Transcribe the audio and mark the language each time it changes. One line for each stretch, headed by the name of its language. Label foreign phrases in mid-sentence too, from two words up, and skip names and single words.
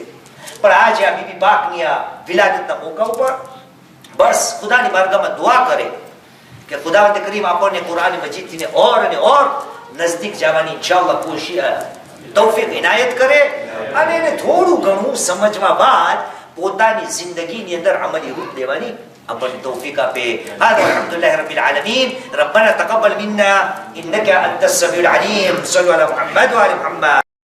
Gujarati: પણ આજે આ બીબી પાકની આ વિલાદતના મોકા ઉપર બસ ખુદાની બારગાહમાં દુઆ કરે કે ખુદાવંદ કરીમ આપણને કુરાન મજીદથી ઓર અને ઓર નજદીક જવાની ઇન્શાઅલ્લાહ તૌફીક ઇનાયત કરે, અને એને થોડું ઘણું સમજવા બાદ પોતાની જિંદગીની અંદર અમલી રૂપ દેવાની આપણને તૌફીક આપે.
Arabic: هذا والحمد لله رب العالمين. ربنا تقبل منا انك انت السميع العليم. صلوا على محمد وعلى محمد.